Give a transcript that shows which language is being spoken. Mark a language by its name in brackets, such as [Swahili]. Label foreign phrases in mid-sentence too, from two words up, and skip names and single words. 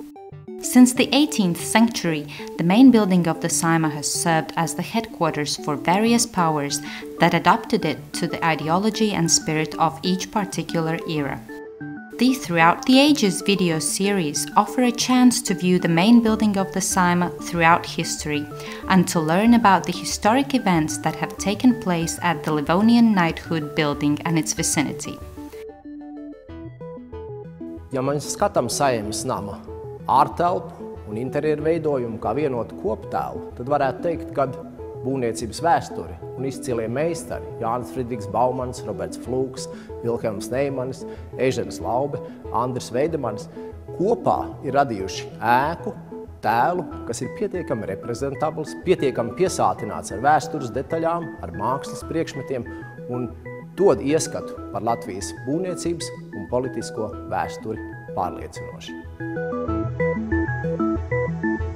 [English] Since the 18th century, the main building of the Saeima has served as the headquarters for various powers that adapted it to the ideology and spirit of each particular era. The Throughout the Ages video series offer a chance to view the main building of the Saeima throughout history and to learn about the historic events that have taken place at the Livonian Knighthood building and its vicinity. [Latvian] Ja mēs skatām Saeimas nama ārtelpu un interjeru veidojumu kā vienotu koptēlu, tad varētu teikt, ka būvniecības vēsturi un izcilie meistari Jānis Fridriks Baumans, Roberts Flūks, Vilhelms Neimanis, Eižens Laube, Andris Veidemanis kopā ir radījuši ēku, tēlu, kas ir pietiekami reprezentabls, pietiekami piesātināts ar vēstures detaļām, ar mākslas priekšmetiem un dod ieskatu par Latvijas būvniecības un politisko vēsturi pārliecinoši.